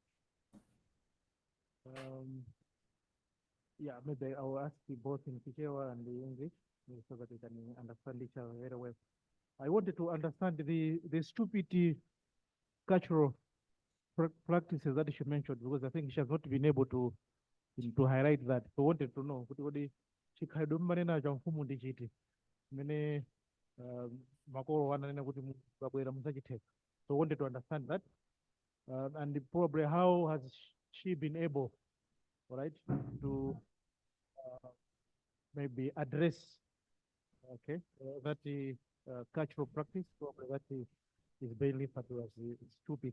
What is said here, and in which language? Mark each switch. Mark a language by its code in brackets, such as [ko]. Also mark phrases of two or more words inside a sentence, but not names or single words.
[en] Yeah, maybe I will ask you both in Kichewa and the English so that we can understand each other very well. I wanted to understand the stupid cultural practices that she mentioned, because I think she has not been able to highlight that. So wanted to know [ny] kuti chikhalidwe mmanena cha mfumu ndi chiti mmene makolo wananena kuti mukabwera musachitheka. [en] So wanted to understand that, and probably how has she been able, all right, to maybe address, okay, that cultural practice, probably that is being referred to as stupid.